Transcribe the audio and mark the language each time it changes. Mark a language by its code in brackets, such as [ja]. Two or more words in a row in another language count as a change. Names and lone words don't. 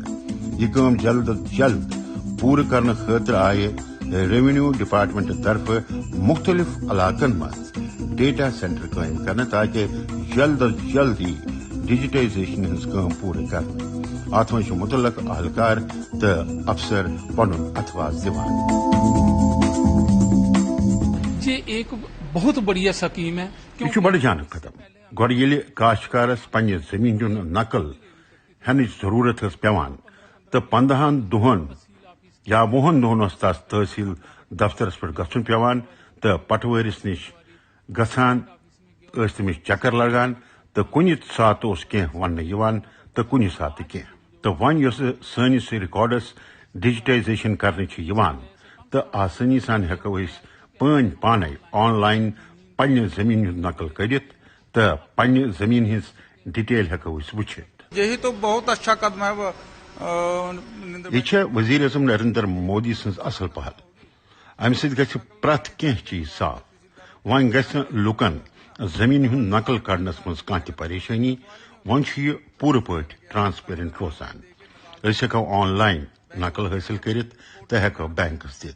[ks] یہ کٲم جلد از جلد پوٗرٕ کرنہٕ خٲطرٕ آیہِ [en] revenue department [ks] طرفہٕ مختلف علاقن منٛز [en] data center [ks] قٲیِم کرنہٕ تاکہِ جلد از جلد یی ڈیجیٹائزیشن ہٕنٛز کٲم پوٗرٕ کرنہٕ. اتھ منٛز چھُ مُتعلق اہلکار تہٕ افسر پنُن اتھواز دِوان. [ur] یہ ایک بہت بڑی سکیم ہے. [ks] یہ چھُ بڑٕ جانہٕ قدم. گۄڈٕ ییٚلہِ کاشتکارس پننہِ زمیٖن ہُنٛد نقل ہٮ۪نٕچ ضروٗرت ٲس پیوان تہٕ 15 دۄہن یا 20 دۄہن اوس تس تحصیل دفترس پٮ۪ٹھ گژھُن پیوان تہٕ پٹوٲرِس نِش گژھان ٲسۍ تٔمِس چکر لگان تہٕ کُنہِ ساتہٕ اوس کینٛہہ وننہٕ یِوان تہٕ کُنہِ ساتہٕ کینٛہہ. تہٕ وۄنۍ یۄسہٕ سٲنِس ریکارڈس ڈیجیٹائزیشن کرنہٕ چھِ یِوان تہٕ آسٲنی سان ہٮ۪کو أسۍ پانے [en] online [ks] پننہِ زمیٖن ہُنٛد نقل کٔرِتھ تہٕ پننہِ زمیٖن ہٕنٛز ڈیٹیل ہٮ۪کو أسۍ وٕچھِتھ. [ur] یہی تو بہت اچھا قدم ہے. [ks] یہ چھےٚ وزیر اعظم نریندر مودی سٕنٛز اصل پہل. امہِ سۭتۍ گژھِ پرٛٮ۪تھ کینٛہہ چیٖز صاف. وۄنۍ گژھِ نہٕ لُکن زمیٖن ہُنٛد نقل کڑنس منٛز کانٛہہ تہِ پریشٲنی. وۄنۍ چھُ یہِ پوٗرٕ پٲٹھۍ ٹرانسپیرنٹ روزان. أسۍ ہٮ۪کو [en] online [ks] نقل حٲصِل کٔرِتھ تہٕ ہٮ۪کو بینکس دِتھ.